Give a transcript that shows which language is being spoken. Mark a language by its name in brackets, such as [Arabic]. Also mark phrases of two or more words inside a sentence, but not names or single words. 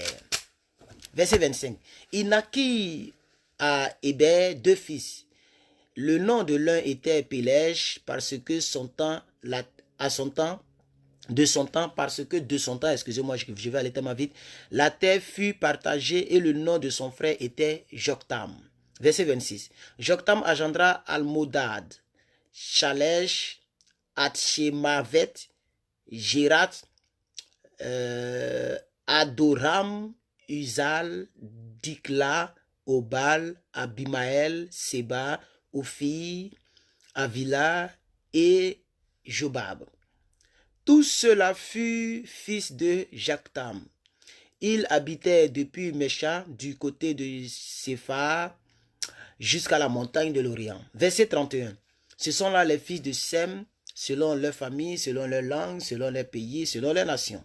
[French] Verset 25. Il naquit à Héber 2 fils. Le nom de l'un était Pélège, parce que de son temps, excusez-moi, je vais aller tellement vite, la terre fut partagée et le nom de son frère était Joktam. Verset 26. Joktam engendra Almodad, Chalesh, Atshemavet, Gérat, Adoram, Uzal, Dikla, Obal, Abimael, Seba, Ophi, Avila et Jobab. Tout cela fut fils de Joktam. Il habitait depuis Mesha, du côté de Séphar, jusqu'à la montagne de l'Orient. Verset 31. Ce sont là les fils de Sem, selon leur famille, selon leur langue, selon leur pays, selon leur nation.